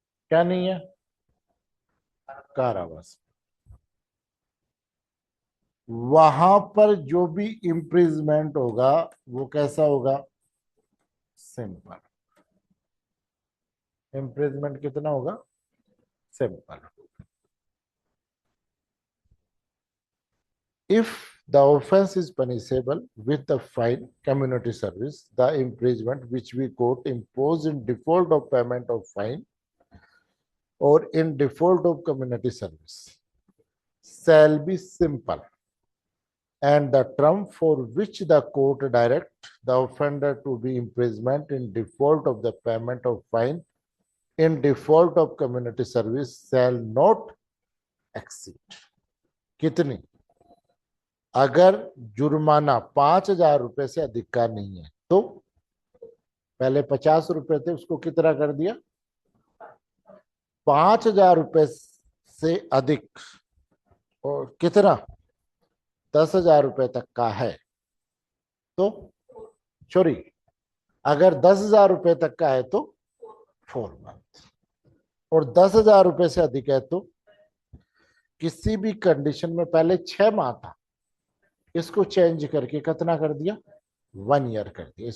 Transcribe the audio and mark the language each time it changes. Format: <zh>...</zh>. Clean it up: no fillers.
<hi>क्या नहीं है, कारावास, वहां पर जो भी इम्प्रिजमेंट होगा वो कैसा होगा, सिंपल। इम्प्रिजमेंट कितना होगा, simple.</hi> <en>If the offense is punishable with the fine, community service, the imprisonment which we court impose in default of payment of fine or in default of community service shall be simple, and the term for which the court direct the offender to be imprisonment in default of the payment of fine in default of community service shall not exceed</en> <hi>कितनी? अगर जुर्माना 5,000 रुपए से अधिक का नहीं है तो, पहले 50 रुपए थे, उसको कितना कर दिया, 5,000 रुपए से अधिक, और कितना, 10,000 रुपए तक का है तो, सॉरी, अगर 10,000 रुपए तक का है तो 4 मंथ, और 10,000 रुपए से अधिक है तो किसी भी कंडीशन में, पहले 6 माह था, इसको चेंज करके कितना कर दिया, 1 ईयर कर दिया।</hi>